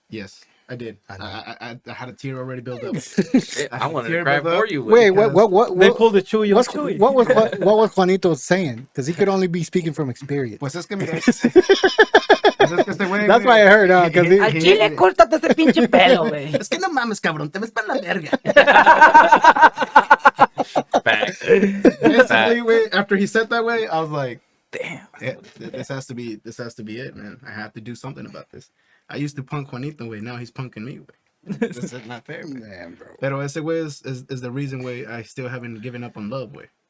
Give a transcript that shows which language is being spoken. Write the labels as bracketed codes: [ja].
[en] Yes. I did. I had a tear already built up. I wanted to cry built for up. you. Wait, Wait, what? They pulled the Chuy on Chuy. What was Juanito saying? Because he could only be speaking from experience. [es] Pues es que mira. Pues es que este güey, [en] That's why I heard, because [es] Al chile, córtate ese pinche pelo, güey. Es que no mames, cabrón, te ves para la verga. [en] Basically, wait, after he said that way, I was like, damn, yeah, this has to be it, man. I have to do something about this. I used to punk Juanito, way. Now he's punking me, way. This is not fair, man, bro. [es] Pero ese way [en] is the reason why I still haven't given up on love, way.